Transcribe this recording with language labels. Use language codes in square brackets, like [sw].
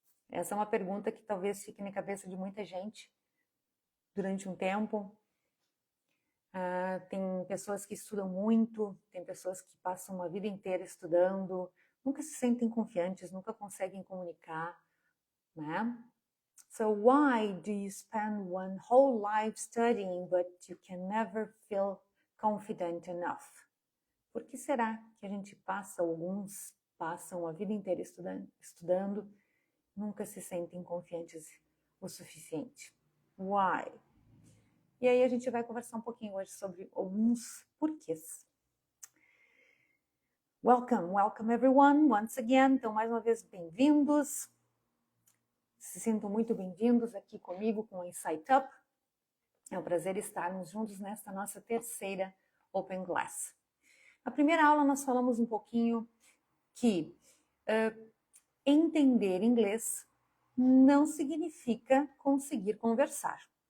[pt] Essa é uma pergunta que talvez fique na cabeça de muita gente durante um tempo. Tem pessoas que estudam muito, tem pessoas que passam uma vida inteira estudando, nunca se sentem confiantes, nunca conseguem comunicar, né? [en] So why do you spend one whole life studying but you can never feel confident enough? [pt] Por que será que a gente alguns passam a vida inteira estudando, nunca se sentem confiantes o suficiente? [en] Why? [pt] E aí a gente vai conversar um pouquinho hoje sobre alguns porquês. [en] Welcome everyone, once again. [pt] Então, mais uma vez, bem-vindos. Se sintam muito bem-vindos aqui comigo com o Insight Up. É um prazer estarmos juntos nesta nossa terceira Open Class. Na primeira aula nós falamos um pouquinho que entender inglês não significa conseguir conversar.